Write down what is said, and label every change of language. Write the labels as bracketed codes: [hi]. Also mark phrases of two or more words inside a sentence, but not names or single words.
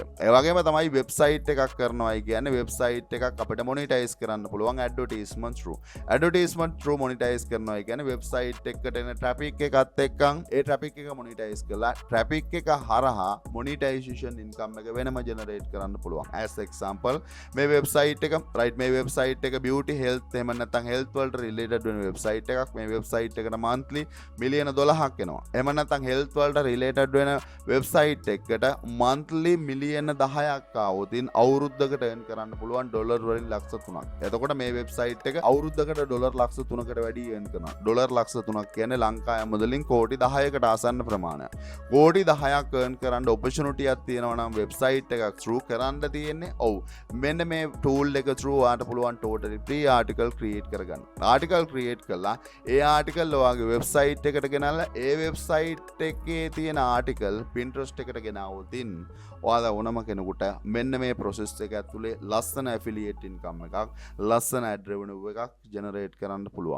[si] ඒ වගේම තමයි වෙබ්සයිට් එකක් කරනවායි කියන්නේ වෙබ්සයිට් එකක් අපිට මොනිටයිස් කරන්න පුළුවන් [en] advertisement through. advertisement through [si] මොනිටයිස් කරනවායි කියන්නේ වෙබ්සයිට් එකට එන ට්‍රැෆික් එකත් එක්කන් ඒ ට්‍රැෆික් එක මොනිටයිස් කරලා ට්‍රැෆික් එක හරහා [en] monetization income [si] එක වෙනම ජෙනරේට් කරන්න පුළුවන්. [en] as example [si] මේ වෙබ්සයිට් එක right මේ වෙබ්සයිට් එක [en] beauty health [si] එහෙම නැත්නම් health වලට related වෙන වෙබ්සයිට් එකක්. මේ වෙබ්සයිට් එකට monthly මිලියන 12ක් එනවා. එහෙම නැත්නම් health වලට related වෙන වෙබ්සයිට් එකකට monthly මිලියන 10ක් ආවොතින් අවුරුද්දකට earn කරන්න පුළුවන් ඩොලර් වලින් ලක්ෂ 3ක්. එතකොට මේ වෙබ්සයිට් එක අවුරුද්දකට ඩොලර් ලක්ෂ 3කට වැඩි earn කරනවා. ඩොලර් ලක්ෂ 3ක් කියන්නේ ලංකාවේ මුදලින් කෝටි 10කට ආසන්න ප්‍රමාණයක්. කෝටි 10ක් earn කරන්න opportunity එකක් තියෙනවා නම් වෙබ්සයිට් එකක් through කරන්න තියෙන්නේ. ඔව් මෙන්න මේ tool එක through ඔයාලට පුළුවන් [en] totally free article create [si] කරගන්න. [en] article create [si] කළා ඒ article ඔයාගේ වෙබ්සයිට් එකට ගෙනල්ලා ඒ වෙබ්සයිට් එකේ තියෙන article Pinterest එකට ගෙනාවොතින් ඔයාලා ඕනම කෙනෙකුට මෙන්න මේ process එක ඇතුලේ ලස්සන [en] affiliate income [si] එකක් ලස්සන [en] ad revenue [si] එකක් generate කරන්න පුළුවන්.